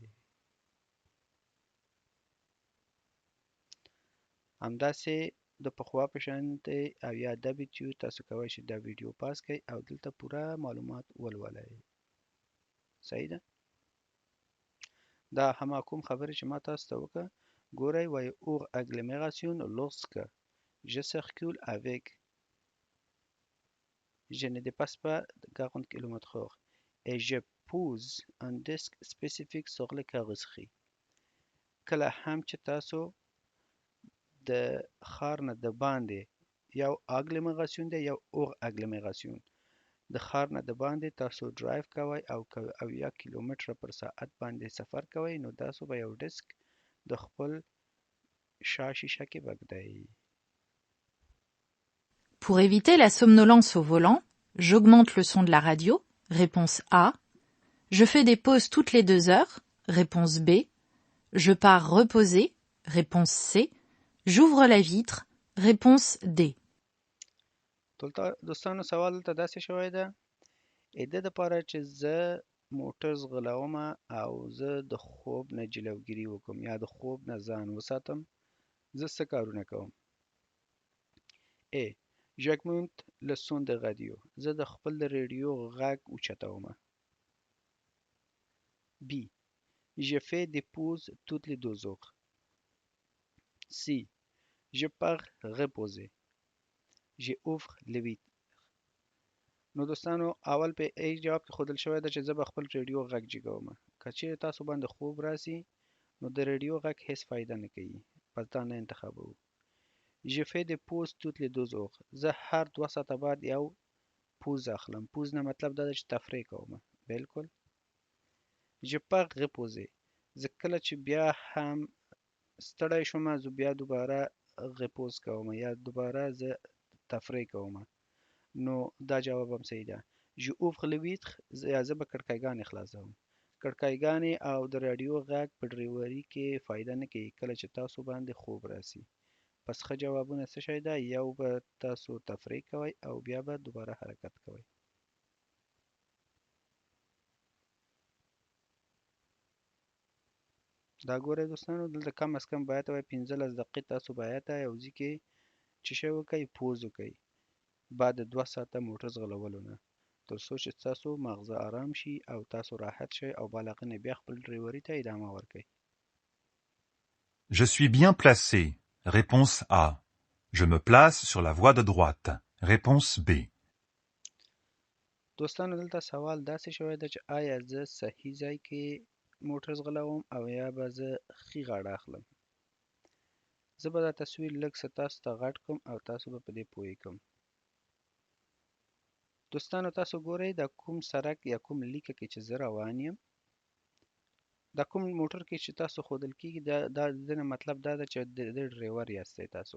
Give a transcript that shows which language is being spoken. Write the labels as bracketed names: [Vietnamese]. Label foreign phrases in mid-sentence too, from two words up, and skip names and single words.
[Pashto] همداسې د پخوا په شانتې او یا WTO تاسو کولی شئ دا ویډیو پاس کړئ او دلته پوره معلومات ولولئ. صحیح ده؟ دا هما کوم خبرې چې ما تاسو ته وکړه. ګورئ وایي [French] hors agglomération lorsque je circule avec je ne dépasse pas 40 km/h et je pose un disque spécifique sur les carrosseries. [Pashto] کله هم چې تاسو د ښار نه د باندې یو اګلومیراسیون دی یو اور اګلومیراسیون، د ښار نه د باندې تاسو ډرایو کوئ او 80 کیلومتره پر ساعت باندې سفر کوئ، نو تاسو به یو ډسک د خپل شا شیشه کې به ږدئ. [French] Pour éviter la somnolence au volant, j'augmente le son de la radio. Réponse A. Je fais des pauses toutes les 2 heures. Réponse B. Je pars reposer. Réponse C. J'ouvre la vitre. Réponse D. [Pashto] دوستانو سوال دلته داسې شوی ده، د دپاره چې زه موټر ځغلوم او زه د خوب نه جلوګیري وکړم یا د خوب نه ځان وساتم، زه څه کارونه کوم؟ [French] A. J'augmente le son de radio. [Pashto] زه د خپل د ریډیو غږ اوچتوم. [French] B. Je fais des pauses toutes les 2 heures. C. Je pars reposer. j'ouvre les vitres. [Pashto] نو دوستانو اول په ای جواب کې ښودل شوی ده چې زه به خپل ریډیو غږ جګوم. که چیرې تاسو باندې خوب راسي نو د ریډیو غږ هیڅ فایده نه کوي، پس دا نه انتخابوو. [French] Je fais des pauses toutes les 2 heures. [Pashto] زه هر 2 ساعته بعد یو پوز اخلم. پوز نه مطلب دا ده چې تفریح کوم. بالکل. [French] Je pars reposer. [Pashto] زه کله چې بیا هم ستړی شوم زه بیا دوباره غپوز کوم یا دوباره زه تفریح کوم. نو دا جواب هم صحیح ده. [French] Je ouvre les vitres. [Pashto] یا زه به کړکیګانې خلاصوم. کړکیګانې او د راډیو غږ په ډریوري کې فایده نه کوي کله چې تاسو باندې خوب راسي. پس ښه جوابونه څه شی ده؟ یو به تاسو تفریح کوئ او بیا به دوباره حرکت کوئ. دا ګورئ دوستانو دلته کم از کم باید وای 15 دقیقې تاسو باید یو ځای کې چې شی وکئ پوز وکئ بعد 2 ساعته موټر ځغلولو نه تر څو چې تاسو مغزه آرام شي او تاسو راحت شئ او بالغ نه بیا خپل ډریوري ته ادامه ورکئ. [French] Je suis bien placé. Réponse A. Je me place sur la voie de droite. Réponse B. [Pashto] دوستانو دلته سوال داسې شوی ده چې آیا زه صحیح ځای کې موټر ځغلوم او یا به زه ښي غاړه اخلم. زه به دا تصویر لږ څه تاسو ته غټ کړم او تاسو به په دې پوهیږم. دوستانو تاسو ګورئ دا کوم سړک یا کوم لیکه کې چې زه روان یم دا کوم موټر کې چې تاسو ښودل کېږي دا د دې نه مطلب دا ده چې د دې ډریور یاستئ تاسو.